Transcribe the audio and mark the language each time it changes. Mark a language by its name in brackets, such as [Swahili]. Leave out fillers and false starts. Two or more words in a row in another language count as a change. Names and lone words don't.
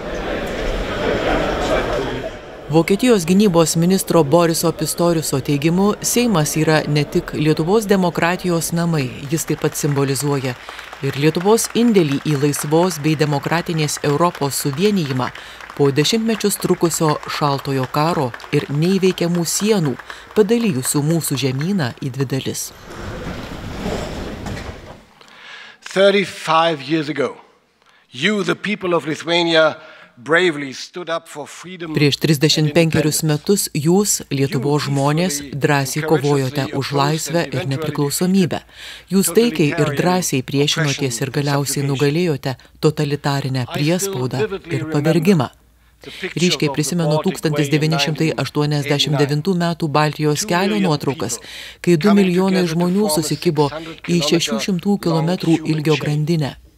[Lithuanian] Vokietijos gynybos ministro Boriso Pistoriuso teigimu, Seimas yra ne tik Lietuvos demokratijos namai, jis taip pat simbolizuoja ir Lietuvos indėlį į laisvos bei demokratinės Europos suvienijimą po dešimtmečius trukusio šaltojo karo ir neįveikiamų sienų, padalijusių mūsų žemyną į dvi dalis. [English] 35 years ago, you, the people of Lithuania, bravely stood up for freedom. [Lithuanian] Prieš 35 metus jūs, Lietuvos žmonės, drąsiai kovojote už laisvę ir nepriklausomybę. Jūs taikiai ir drąsiai priešinotės ir galiausiai nugalėjote totalitarinę priespaudą ir pavergimą. Ryškiai prisimenu 1989 metų Baltijos kelio nuotraukas, kai 2 milijonai žmonių susikibo į 600 km ilgio grandinę.